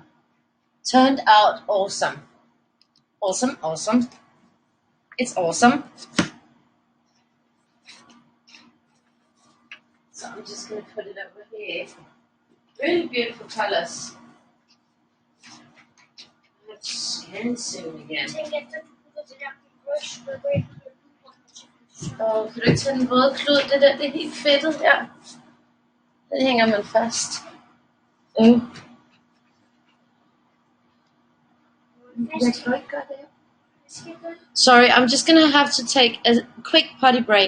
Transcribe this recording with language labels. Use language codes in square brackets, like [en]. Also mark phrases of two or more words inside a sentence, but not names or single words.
[en] Turned out awesome. Awesome, awesome. It's awesome. So I'm just going to put it over here. Really beautiful colors. I have to scan soon again. [da] Kan du ikke tage den røde klud? Det der, det er helt fedtet her. Den hænger man fast. Jeg kan ikke gøre det. [en] Sorry, I'm just gonna have to take a quick potty break.